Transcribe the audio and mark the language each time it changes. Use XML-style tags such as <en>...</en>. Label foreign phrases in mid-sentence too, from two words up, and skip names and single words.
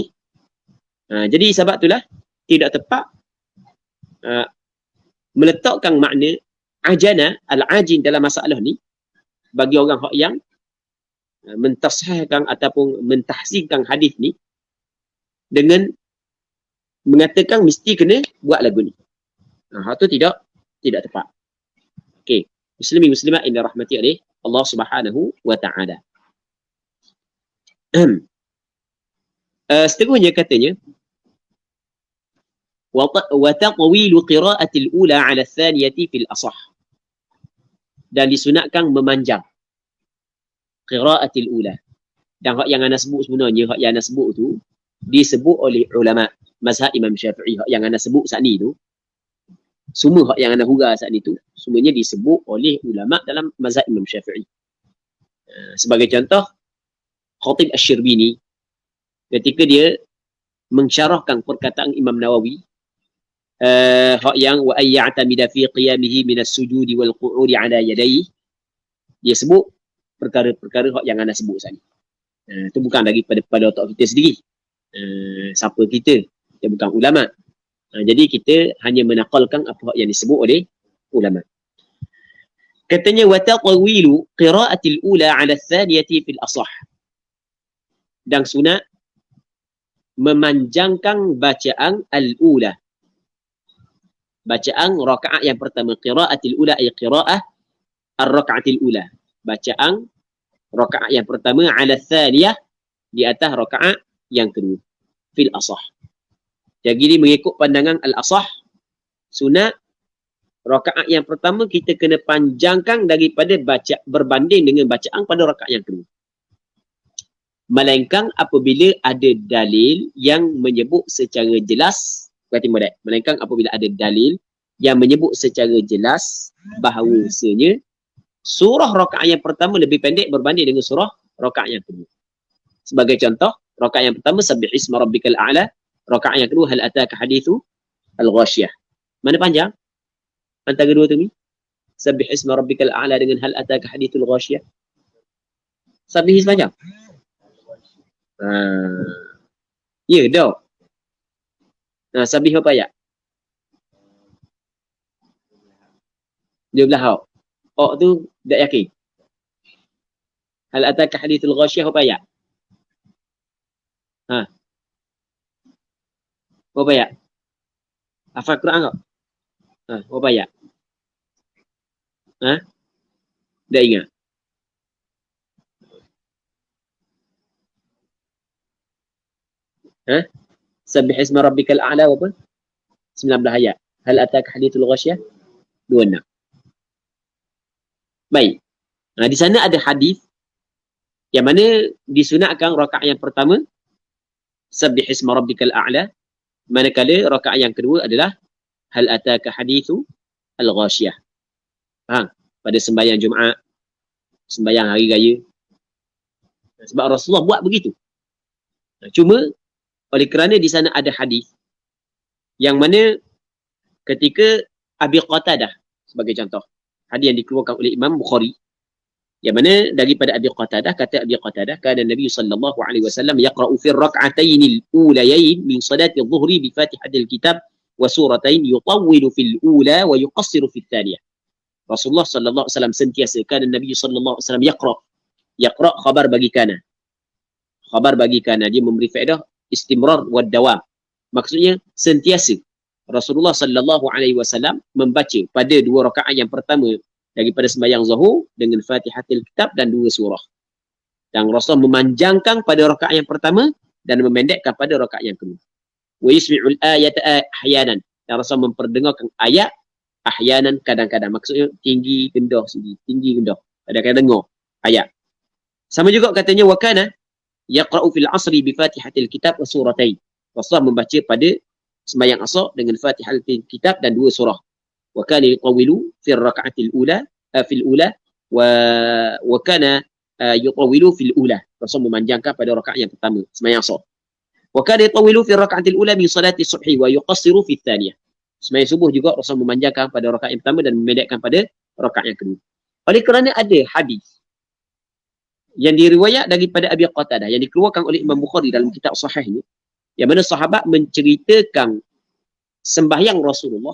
<ms>Jadi sebab itulah tidak tepat meletakkan makna ajana al-ajin dalam masalah ni bagi orang yang mentasahihkan ataupun mentahsinkan hadis ni dengan mengatakan mesti kena buat lagu ni. Hal tu tidak tepat. Okey, muslimin muslimat yang dirahmati oleh Allah</ms> <ar>سبحانه وتعالى.</ar> <ms>Seterusnya katanya</ms> <ar>وتطويل قراءة الأولى على الثانية في الأصح.</ar> <ms>Dan disunatkan memanjang</ms> <ar>قراءة الأولى.</ar> <ms>Dan hak yang ana sebut sebenarnya, hak yang ana sebut tu disebut oleh ulama mazhab Imam Syafi'i. Hak yang ana sebut saat ni tu, semua hak yang ana hurah saat ni tu semuanya disebut oleh ulama dalam mazhab Imam Syafi'i. Sebagai contoh, Khatib Asy-Syirbini ketika dia mensyarahkan perkataan Imam Nawawi, hak yang</ms> <ar>ويعتمد في قيامه من السجود والقعود على يديه,</ar> <ms>dia sebut perkara-perkara hak yang ana sebut saat ni. Itu bukan daripada otak kita sendiri. Siapa kita? Kita bukan ulama. Jadi kita hanya menakalkan apa yang disebut oleh ulama.</ms> <ar>Katanya وتطويل قراءة الأولى على الثانية في الأصح.</ar> <ms>Dan sunat memanjangkan bacaan al-ula. Bacaan rakaat yang pertama,</ms> <ar>قراءة الأولى أي قراءة الركعة الأولى.</ar> <ms>Bacaan rakaat yang pertama</ms> <ar>على الثانية,</ar> <ms>di atas rakaat yang kedua,</ms> <ar>في الأصح.</ar> <ms>Jadi mengikut pandangan al-asah, sunat rakaat yang pertama kita kena panjangkan daripada baca berbanding dengan bacaan pada rakaat yang kedua. Melainkan apabila ada dalil yang menyebut secara jelas, melainkan apabila ada dalil yang menyebut secara jelas bahawasanya surah rakaat yang pertama lebih pendek berbanding dengan surah rakaat yang kedua. Sebagai contoh, rakaat yang pertama</ms> <ar>سبح اسم ربك الأعلى,</ar> <ms>rakaat yang kedua</ms> <ar>هل أتاك حديث الغاشية.</ar> <ms>Mana panjang antara dua tu ni?</ms> <ar>سبح اسم ربك الأعلى dengan هل أتاك حديث الغاشية.</ar> <ms>Sabbih panjang. Ya, dah. Sabbih berapa ayat? belah hak. Hak tu tak yakin.</ms> <ar>هل أتاك حديث الغاشية</ar> <ms>apa ayat? Ha, apa ayat? Hafal Quran kau? Ha, apa ayat? Ha? Tak ingat. Ha?</ms> <ar>سبح اسم ربك الأعلى apa?</ar> <ms>19 ayat.</ms> <ar>هل أتاك حديث الغاشية?</ar> <ms>26. Baik. Di sana ada hadis yang mana disunatkan rakaat yang pertama</ms> <ar>سبح اسم ربك الأعلى,</ar> <ms>manakala rakaat yang kedua adalah</ms> <ar>هل أتاك حديث الغاشية.</ar> <ms>Faham? Pada sembahyang Jumaat, sembahyang hari raya. Sebab Rasulullah buat begitu. Cuma oleh kerana di sana ada hadis yang mana ketika Abi Qatadah</ms> <ar>sebagai contoh, hadis yang dikeluarkan oleh Imam Bukhari, yang mana daripada Abi Qatadah, kata Abi Qatadah, كان النبي صلى الله عليه وسلم يقرأ في الركعتين الأوليين من صلاة الظهر بفاتحة الكتاب وسورتين يطول في الأولى ويقصر في الثانية.</ar> <ms>Rasulullah</ms> <ar>صلى الله عليه وسلم</ar> <ms>sentiasa,</ms> <ar>كان النبي صلى الله عليه وسلم يقرأ'</ar> <ms>khabar bagi kana. Khabar bagi kana, dia memberi faedah</ms> <ar>استمرار ودوام.</ar> <ms>Maksudnya sentiasa Rasulullah</ms> <ar>صلى الله عليه وسلم</ar> <ms>membaca pada dua rakaat yang pertama daripada sembahyang zuhur dengan Fatihatul Kitab dan dua surah. Dan Rasul memanjangkan pada rakaat yang pertama dan memendekkan pada rakaat yang kedua.</ms> <ar>ويسمع الآية أحيانا.</ar> <ms>Dan Rasul memperdengarkan ayat ahyanan kadang-kadang. Maksudnya tinggi gendah sini, tinggi gendah. Kadang-kadang dengar ayat. Sama juga katanya</ms> <ar>وكان يقرأ في العصر بفاتحة الكتاب وسورتين.</ar> <ms>Rasul membaca pada sembahyang asar dengan Fatihatul Kitab dan dua surah.</ms> <ar>وكان يطول في الركعة الأولى في الأولى وكان يطول في الأولى wa kana yutawilu fil ula.</ar> <ms>Rasul memanjangkan pada rakaat yang pertama sembahyang asar.</ms> <ar>وكان يطول في الركعة الأولى من صلاة الصبح ويقصر في الثانية.</ar> <ms>Sembahyang subuh juga Rasul memanjangkan pada rakaat yang pertama dan memendekkan pada rakaat yang kedua. Oleh kerana ada hadis yang diriwayat daripada Abi Qatadah yang dikeluarkan oleh Imam Bukhari dalam kitab sahihnya, yang mana sahabat menceritakan sembahyang Rasulullah.</ms>